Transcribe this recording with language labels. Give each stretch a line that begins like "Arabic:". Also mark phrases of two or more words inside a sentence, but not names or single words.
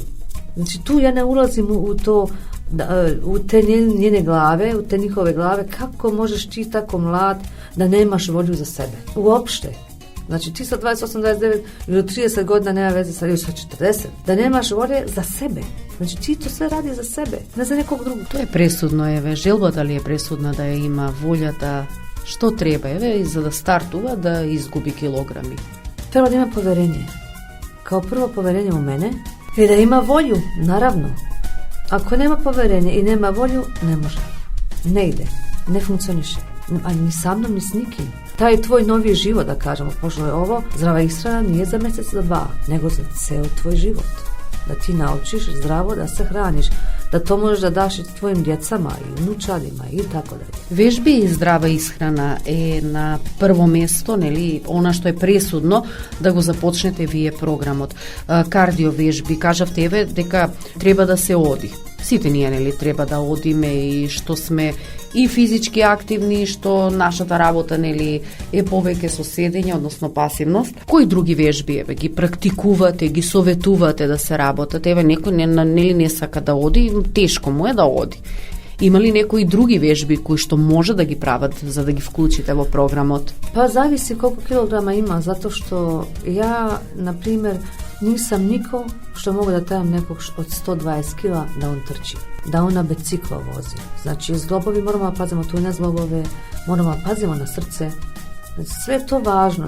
Serbian: Znači, tu ja ne ulazim u to, u te njene glave, u te njihove glave, kako možeš ti tako mlad da nemaš volju za sebe? Uopšte. Znači, ti sa 28-29 ili 30 godina nema veze sa 40, da nemaš volje za sebe. Znači, ti to sve radi za sebe, ne za nekog drugog.
Macedonian: Тоа е пресудно, еве, желбата ли е пресудна да ја има волјата, што треба, еве, за да стартува да изгуби килограми?
Serbian: Treba da ima poverenje. Kao prvo poverenje u mene i da ima volju, naravno. Ako nema poverenje i nema volju, ne može. Ne ide, ne funkcioniše. A ni sa mnom, ni s nikim. Taj tvoj novi život, da kažemo, pošto je ovo, zdrava ishrana nije za mjesec, za 2, nego za ceo tvoj život. Da ti naučiš zdravo da se hraniš, da to možeš da daš i tvojim djecama i unučadima i tako dalje.
Macedonian: Вежби и здрава исхрана е на прво место, нели, она што е пресудно да го започнете вие програмот. Кардио вежби, кажавте еве дека треба да се оди. Сите ние, нели, треба да одиме и што сме и физички активни, што нашата работа, нели, е повеќе со седење, односно пасивност. Кои други вежби, еве, ги практикувате, ги советувате да се работат? Еве, некој нели не сака да оди, тешко му е да оди. Има ли некои други вежби кои што може да ги прават за да ги вклучите во програмот?
Serbian: Pa zavisi koliko kilograma ima, zato što ja, na primjer, nisam niko što mogu da trebam nekog od 120 kila da on trči, da on na biciklo vozi. Znači, zglobovi moramo da pazimo tu na zglobove, moramo da pazimo na srce. Znači, sve je to važno.